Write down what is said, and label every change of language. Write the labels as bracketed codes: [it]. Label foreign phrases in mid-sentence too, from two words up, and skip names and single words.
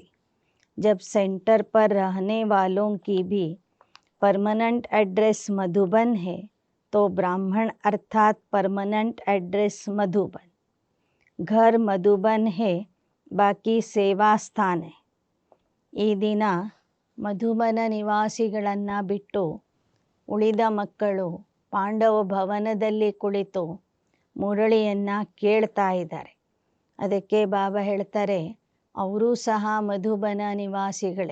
[hi] जब सेंटर पर रहने वालों की भी [en] permanent address [hi] मधुबन है तो ब्राह्मण अर्थात [en] permanent address [hi] मधुबन. घर मधुबन है, बाकी सेवा स्थान है. [kn] ಈ ದಿನ ಮಧುಬನ ನಿವಾಸಿಗಳನ್ನು ಬಿಟ್ಟು ಉಳಿದ ಮಕ್ಕಳು ಪಾಂಡವ ಭವನದಲ್ಲಿ ಕುಳಿತು ಮುರಳಿಯನ್ನು ಕೇಳ್ತಾ ಇದ್ದಾರೆ. ಅದಕ್ಕೆ ಬಾಬಾ ಹೇಳ್ತಾರೆ, ಅವರೂ ಸಹ ಮಧುಬನ ನಿವಾಸಿಗಳೇ.